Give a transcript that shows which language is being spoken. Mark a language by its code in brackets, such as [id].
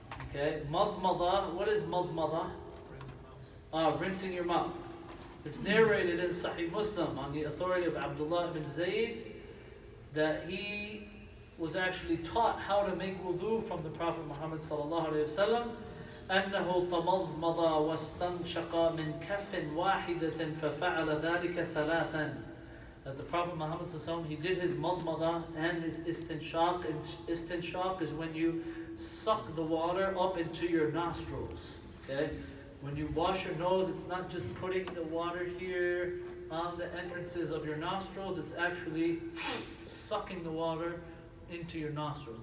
[en] Okay, madmada, what is madmada? Rinsing your mouth. It's narrated in Sahih Muslim on the authority of Abdullah ibn Zayd that he was actually taught how to make wudu from the Prophet Muhammad sallallahu alaihi wasallam. [ar] أنه تمضمض واستنشق من كف واحدة ففعل ذلك ثلاثا. [en] That the Prophet Muhammad sallallahu alaihi wasallam, he did his madmada and his istinshaq. And istinshaq is when you suck the water up into your nostrils. Okay, when you wash your nose, it's not just putting the water here on the entrances of your nostrils, it's actually sucking the water into your nostrils.